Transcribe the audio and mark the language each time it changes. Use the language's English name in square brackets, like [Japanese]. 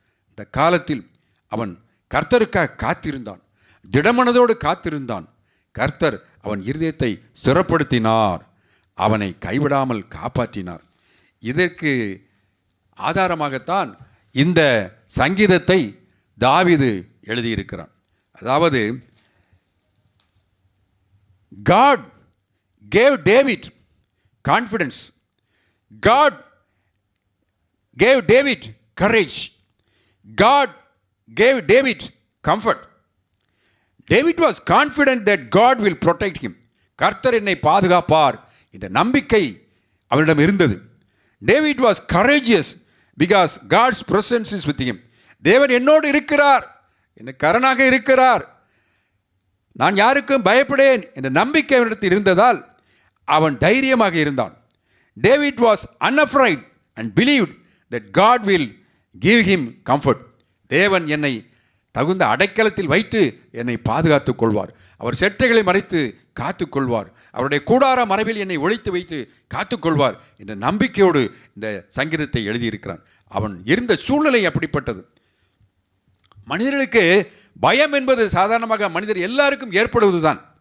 [Tamil] இந்த காலத்தில் அவன் கர்த்தருக்காக காத்திருந்தான், திடமனதோடு காத்திருந்தான். கர்த்தர் அவன் இருதயத்தை ஸ்திரப்படுத்தினார், அவனை கைவிடாமல் காப்பாற்றினார். இதற்கு ஆதாரமாகத்தான் இந்த சங்கீதத்தை தாவீது எழுதியிருக்கிறான். அதாவது [English] God gave David confidence. God gave David courage. God gave David comfort. David was confident that God will protect him. [Tamil] கர்த்தர் என்னை பாதுகாப்பார் என்ற நம்பிக்கை அவனிடம் இருந்தது. [English] David was courageous because God's presence is with him. [Tamil] தேவன் என்னோடு இருக்கிறார், என்ன கரனாக இருக்கிறார், நான் யாருக்கும் பயப்படேன் என்ற நம்பிக்கை அவனிடத்தில் இருந்ததால் அவன் தைரியமாக இருந்தான். [English] David was unafraid and believed that God will give him comfort. [Tamil] தேவன் என்னை தகுந்த அடைக்கலத்தில் வைத்து என்னை பாதுகாத்துக் கொள்வார், அவர் செட்டைகளை மறைத்து காத்துக்கொள்வார், அவருடைய கூடார மறைவில் என்னை ஒழித்து வைத்து காத்துக்கொள்வார் என்ற நம்பிக்கையோடு இந்த சங்கீதத்தை எழுதியிருக்கிறான். அவன் இருந்த சூழ்நிலை அப்படிப்பட்டது. மனிதர்களுக்கு பயம் என்பது சாதாரணமாக மனிதர் எல்லாருக்கும் ஏற்படுவதுதான்.